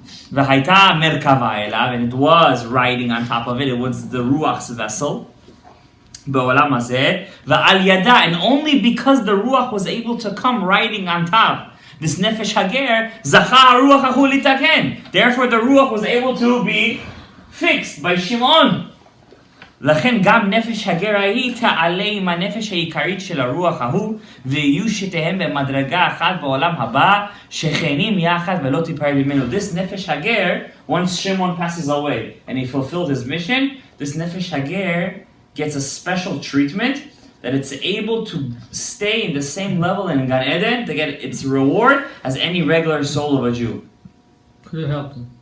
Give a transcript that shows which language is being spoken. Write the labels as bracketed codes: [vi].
[he] V'haita merkava elav, [en] and it was riding on top of it. It was the ruach's vessel. [he] Ba'olam hazeh, v'al yada, [en] and only because the ruach was able to come riding on top, this nefesh hager, [he] zacha ruach ahu litaken. [en] Therefore, the ruach was able to be fixed by Shimon. [he] לכן גם נפש הגר ההיא תעלה עם הנפש העיקרית של הרוח ההוא ויהיו שתיהם במדרגה אחת בעולם הבא שכנים יחד ולא תיפרד ממנו. [en] This נפש הגר, once Shimon passes away and he fulfilled his mission, this נפש הגר gets a special treatment that it's able to stay in the same level in Gan Eden to get its reward as any regular soul of a Jew. Could have helped him.